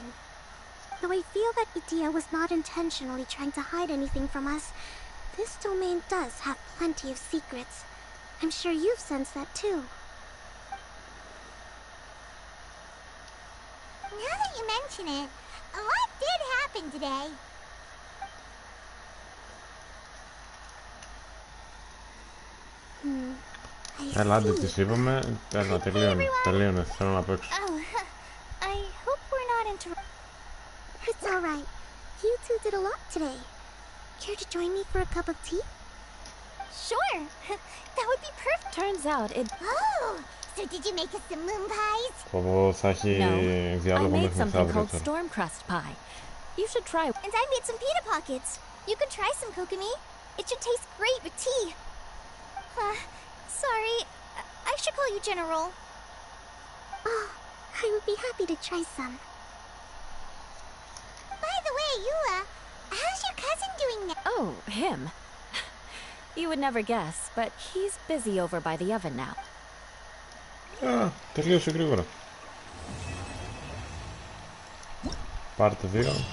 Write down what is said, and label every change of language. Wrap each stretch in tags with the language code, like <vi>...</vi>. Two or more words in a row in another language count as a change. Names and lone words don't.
<en>Though I feel that Idia was not intentionally trying to hide anything from us, this domain does have plenty of secrets. I'm sure you've sensed that too. Now that you mention it, a lot did happen today.</en> <el>Έλα, άντε τις είπαμε. Έλα, τελείωνε. Θέλω να παίξω.</el> <en>I hope we're not interrupting. It's alright. You two did a lot today. Care to join me for a cup of tea? Sure. That would be perfect. Turns out it... Oh, so did you make us some moon pies?</en> <el>Θα έχει διάλογο</el> <en>I made</en> <el>μέχρι</el> <en>something</en> <el>μεθαύριο</el> <en>called</en> <el>τώρα.</el> <en>storm crust pie. You should try. And I made some pita pockets. You could try some, Kokomi. It should taste great with tea. Sorry. I should call you General. Oh, I would be happy to try some. By the way, Yula, how's your cousin doing now? Oh, him. You would never guess, but he's busy over by the oven now.</en> <el>Α, τελείωσε γρήγορα. Πάρτε 2.</el>